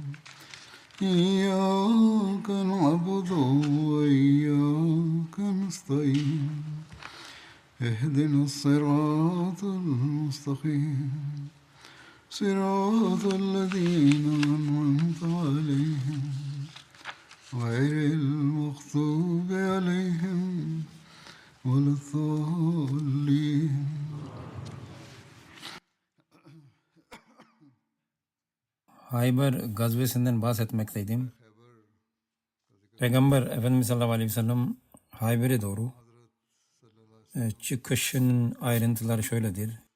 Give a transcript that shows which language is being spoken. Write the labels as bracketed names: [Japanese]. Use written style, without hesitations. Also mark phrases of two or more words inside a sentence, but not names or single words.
[Arabic] إياك نعبد وإياك نستعين اهدنا الصراط المستقيم صراط الذين أنعمت عليهم غير المغضوب عليهم ولا الضالين. [Turkish] Hayber gazvesinden bahsetmekteydim. Peygamber Efendimiz [Arabic] صلى الله عليه وسلم [Turkish] Hayber'e doğru çıkışın ayrıntıları şöyledir.